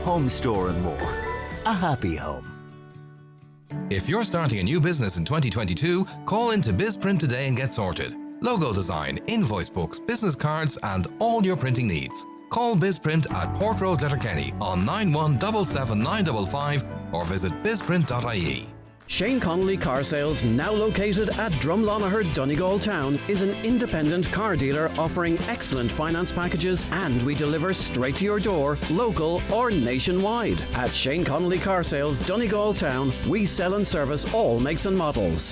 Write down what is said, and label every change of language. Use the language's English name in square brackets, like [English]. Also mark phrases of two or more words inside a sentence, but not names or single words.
[English] Home Store and More. A happy home. If you're starting a new business in 2022, call into BizPrint today and get sorted. Logo design, invoice books, business cards, and all your printing needs. Call BizPrint at Port Road, Letterkenny on 9177955 or visit bizprint.ie. Shane Connolly Car Sales, now located at Drumlonagher, Donegal Town, is an independent car dealer offering excellent finance packages, and we deliver straight to your door, local or nationwide. At Shane Connolly Car Sales, Donegal Town, we sell and service all makes and models.